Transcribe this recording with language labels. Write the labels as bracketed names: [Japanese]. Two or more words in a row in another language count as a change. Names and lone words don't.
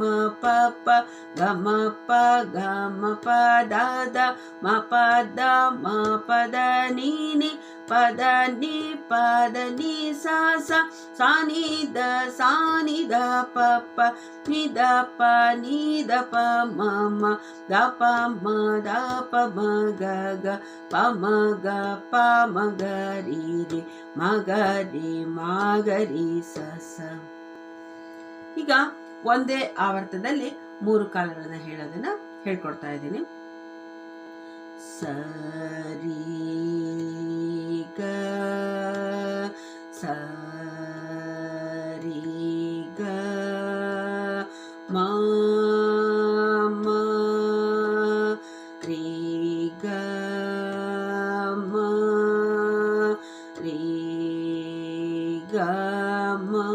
[Kannada] ಪ ಪ ಗ ಮ ಪ ಗ ಮ ಪ ದ ದ ಮ ಪ ದ ಮ ಪ ದ ನೀ ನೀ ಪದ ನೀ ಪದ ನೀ ಸ ಸ ಸಾ ನೀ ದ ಪ ಪ ನೀ ದ ಪ ನೀ ದ ಪ ಮ ಮ ದ ಪ ಮ ದ ಪ ಮ ಗ ಗ ಪ ಮ ಗ ಪ ಮ ಗ ರೀ ರೀ ಮ ಗ ರೀ ಮ ಗ ರೀ ಸ ಸ. ಈಗ ಒಂದೇ ಆವರ್ತದಲ್ಲಿ 3 ಕಾಲಗಳನ್ನ ಹೇಳೋದನ್ನ ಹೇಳ್ಕೊಡ್ತಾ ಇದ್ದೀನಿ. ಸರಿ ಗ ಸರಿ ಗ ಮ ಮ ರಿ ಗ ಮ ರಿ ಗ ಮ